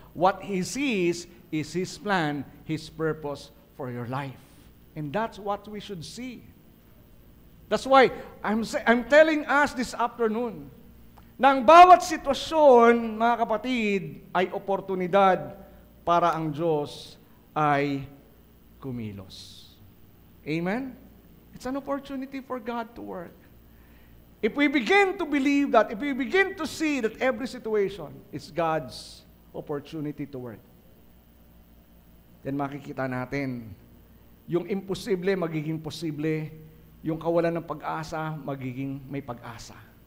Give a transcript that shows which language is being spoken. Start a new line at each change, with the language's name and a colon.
English: What He sees is His plan, His purpose for your life. And that's what we should see. That's why I'm telling us this afternoon
Filipino: na ang bawat sitwasyon, mga kapatid, ay oportunidad para ang Diyos ay kumilos. Amen?
English: It's an opportunity for God to work. If we begin to believe that, if we begin to see that every situation is God's opportunity to work, then
Filipino: makikita natin yung imposible magiging posible, yung kawalan ng pag-asa magiging may pag-asa.